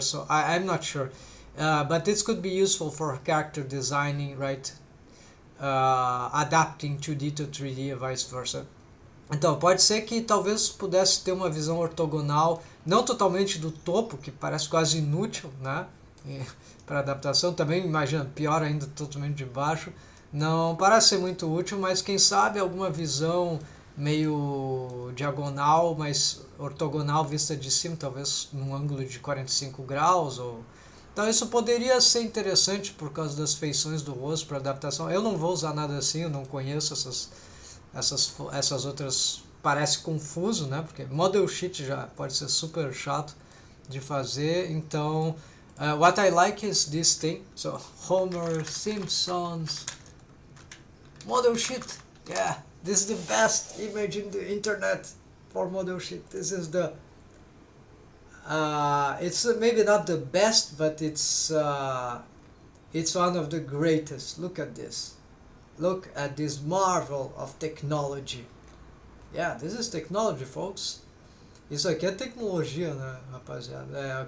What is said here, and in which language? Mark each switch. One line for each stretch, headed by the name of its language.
English: So I'm not sure, but this could be useful for character designing, right? Adapting 2D to 3D e vice versa.
Portuguese: Então pode ser que talvez pudesse ter uma visão ortogonal, não totalmente do topo, que parece quase inútil, né? Para adaptação também, imagina, pior ainda, totalmente de baixo. Não parece ser muito útil, mas quem sabe alguma visão meio diagonal, mas ortogonal vista de cima, talvez num ângulo de 45 graus. Então isso poderia ser interessante por causa das feições do rosto para adaptação. Eu não vou usar nada assim, eu não conheço essas outras, parece confuso, né? Porque model sheet já pode ser super chato de fazer.
English: Então, what I like is this thing. So, Homer Simpson's model sheet. Yeah, this is the best image in the internet for model sheet. This is the it's maybe not the best, but it's one of the greatest. Look at this. Look at this marvel of technology. Yeah, this is technology, folks.
Portuguese: Isso aqui é tecnologia, né, rapaziada?